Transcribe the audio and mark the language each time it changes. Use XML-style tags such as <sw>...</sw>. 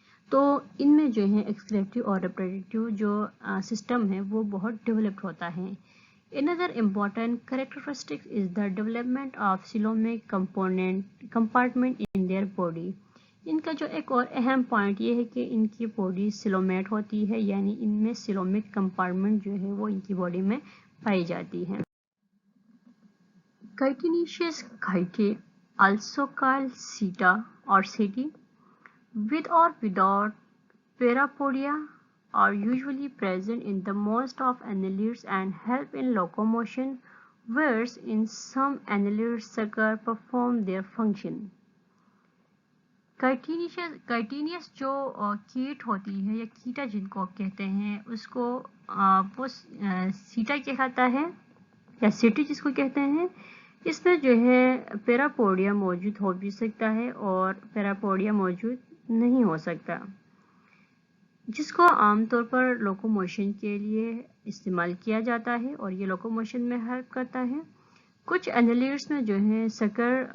<hi>तो इनमें जो है एक्सक्रेटरी और रिप्रोडक्टिव जो सिस्टम है वो बहुत डेवलप्ड होता है।</hi> <en>Another important characteristic is the development of coelomic compartment in their body.</en> <hi>इनका जो एक और अहम पॉइंट ये है कि इनकी बॉडी सिलोमेट होती है, यानी इनमें सिलोमिक कंपार्टमेंट जो है वो इनकी बॉडी में पाई जाती है।</hi> <en>Chitinous chaetae, also called seta or setae, with or without parapodia, are usually present in the most of annelids and help in locomotion, whereas in some annelids sucker perform their function.</en> <hi>Chitinous जो कीट होती है, या कीटा जिनको कहते हैं, उसको वो सीटा कहलाता है, या सिटी जिसको कहते हैं। इसमें जो है पैरापोडिया मौजूद हो भी सकता है और पैरापोडिया मौजूद नहीं हो सकता, जिसको आमतौर पर लोकोमोशन के लिए इस्तेमाल किया जाता है, और ये लोकोमोशन में हेल्प करता है। कुछ एनेलिड्स में जो है सकर</hi>